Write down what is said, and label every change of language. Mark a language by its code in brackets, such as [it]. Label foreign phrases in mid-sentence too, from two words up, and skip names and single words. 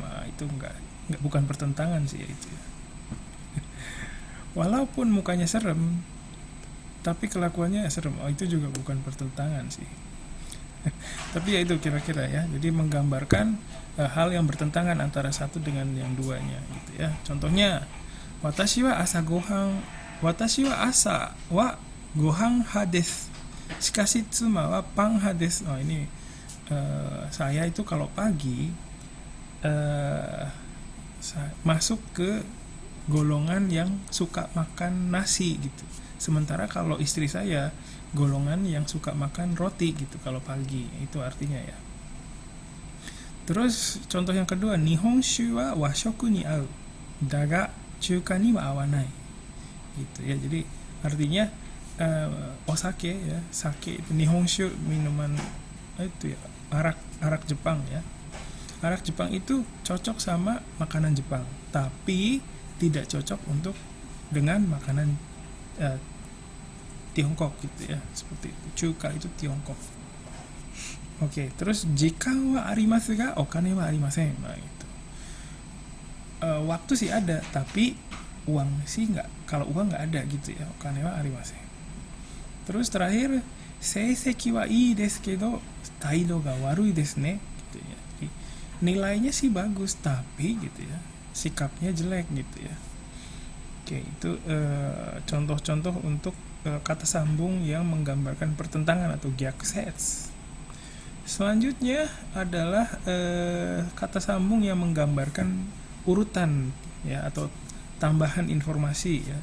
[id] Nah, itu enggak bukan pertentangan sih ya, itu ya. Walaupun mukanya serem tapi kelakuannya serem, itu juga bukan pertentangan sih. Tapi ya itu kira-kira ya, jadi menggambarkan hal yang bertentangan antara satu dengan yang duanya gitu ya. Contohnya, [ja] 私は朝はご飯派です、しかし妻はパン派です. [id] Oh, ini saya itu kalau pagi masuk ke golongan yang suka makan nasi gitu. Sementara kalau istri saya golongan yang suka makan roti gitu kalau pagi, itu artinya ya. Terus contoh yang kedua, [ja] 日本酒は和食に合うが中華には合わない [id] gitu ya. Jadi artinya osake ya, sake itu, nihonshu minuman itu ya, arak Jepang ya. Arak Jepang itu cocok sama makanan Jepang, tapi tidak cocok untuk dengan makanan Tiongkok gitu ya, seperti itu. Chuka itu Tiongkok. Oke, terus [ja] 時間はありますがお金はありません. [id] Nah, gitu. Waktu sih ada, tapi uang sih nggak. Kalau uang nggak ada gitu ya, [ja] お金はありません. [id] Terus terakhir, [ja] 成績はいいですけど態度が悪いですね [id] gitu ya. Jadi, nilainya sih bagus, tapi gitu ya, sikapnya jelek gitu ya. Oke, itu contoh-contoh untuk kata sambung yang menggambarkan pertentangan atau gyakusetsu. Selanjutnya adalah kata sambung yang menggambarkan urutan ya, atau tambahan informasi ya.